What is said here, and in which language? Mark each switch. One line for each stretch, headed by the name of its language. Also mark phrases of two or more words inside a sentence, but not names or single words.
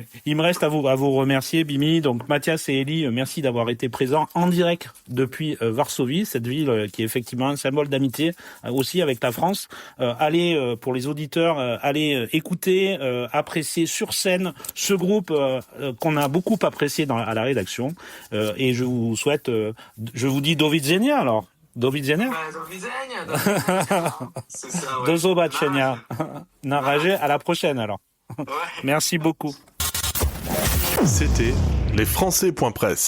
French: Il me reste à vous remercier, Bimi. Donc Mathias et Elie, merci d'avoir été présents en direct depuis Varsovie, cette ville qui est effectivement un symbole d'amitié aussi avec la France. Allez, pour les auditeurs, allez écouter, apprécier sur scène ce groupe qu'on a beaucoup apprécié à la rédaction. Et je vous souhaite, je vous dis
Polish: do widzenia
French: alors.
Polish: Do widzenia? Do widzenia.
French: C'est ça, ouais.
Polish: Do zobaczenia. Na razie,
French: à la prochaine alors. Ouais. Merci beaucoup. C'était lesfrançais.press.